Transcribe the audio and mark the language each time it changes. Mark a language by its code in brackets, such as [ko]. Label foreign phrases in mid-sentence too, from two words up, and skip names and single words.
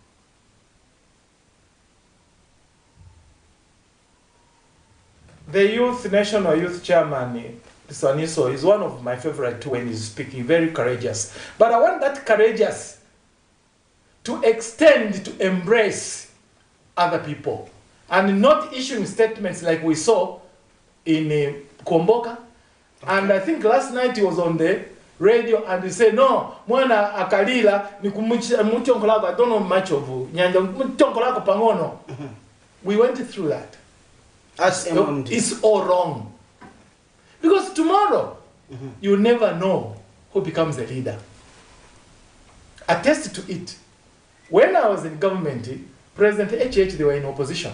[en] The National Youth Chairman, Saniso, is one of my favorite when he's speaking, very courageous. But I want that courageous to extend, to embrace other people, and not issuing statements like we saw in Komboka. And I think last night he was on the radio and they say, [ny] no, mwana akalila, ni kumuchonkolako, [en] I don't know much of nyanja, [ny] kumuchonkolako pangono. [en] We went through that. As MMD. It's all wrong. Because tomorrow, you never know who becomes the leader. Attest to it. When I was in government, President HH, they were in opposition.